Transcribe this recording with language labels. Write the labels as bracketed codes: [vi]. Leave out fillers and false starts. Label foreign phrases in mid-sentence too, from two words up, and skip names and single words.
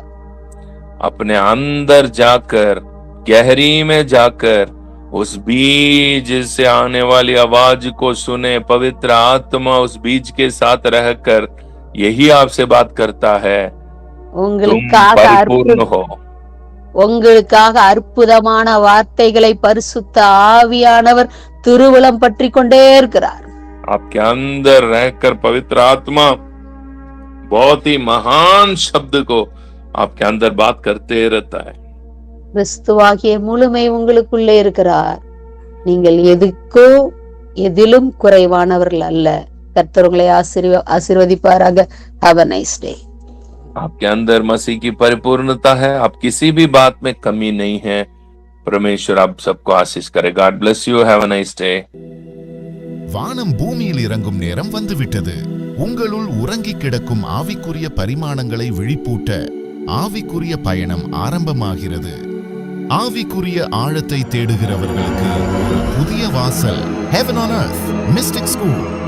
[hi] अपने अंदर जाकर, गहरी में जाकर उस बीज से आने वाली आवाज को सुने। पवित्र आत्मा उस बीज के साथ रहकर यही आपसे बात करता है, तुम परिपूर्ण हो। [ta] உங்களுக்காக அற்புதமான வார்த்தைகளை பரிசுத்த ஆவியானவர் திருவுளம் பற்றி கொண்டே இருக்கிறார். [hi] आपके अंदर रहकर पवित्र आत्मा बहुत ही महान शब्द को आपके अंदर बात करते रहता है। [ta] கிறிஸ்துவாகிய முழுமை உங்களுக்குள்ளே இருக்கிறார். நீங்கள் எதுக்கோ எதிலும் குறைவானவர்கள் அல்ல. கர்த்தர் உங்களை ஆசீர்வதிப்பாராக. [en] Have a nice day. [hi] आपके अंदर मसीह की परिपूर्णता है, आप किसी भी बात में कमी नहीं है। परमेश्वर आप सबको आशीष करे। [en] God bless you. Have a nice day. [ta] வானம் பூமியில் இறங்கும் நேரம் வந்துவிட்டது. உங்களுள் உறங்கி கிடக்கும் ஆவிக்குரிய பரிமாணங்களை விழிப்பூட்ட ஆவிக்குரிய பயணம் ஆரம்பமாகிறது. ஆவிக்குரிய ஆழத்தை தேடுகிறவர்களுக்கு ஒரு புதிய வாசல். Heaven on Earth Mystic School.